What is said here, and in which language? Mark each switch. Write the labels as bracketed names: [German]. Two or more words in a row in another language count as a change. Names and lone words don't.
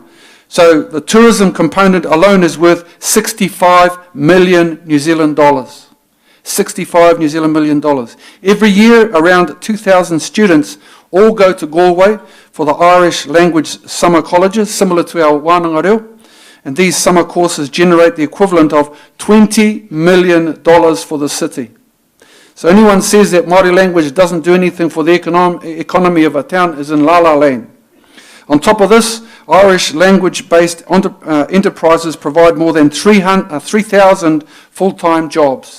[English] So the tourism component alone is worth 65 million New Zealand dollars. 65 New Zealand million dollars. Every year, around 2,000 students all go to Galway for the Irish language summer colleges, similar to our [Māori] wānanga reo. [English] And these summer courses generate the equivalent of $20 million for the city. So anyone says that Māori language doesn't do anything for the economy of a town is in la-la land. On top of this, Irish language-based enterprises provide more than 3,000 full-time jobs.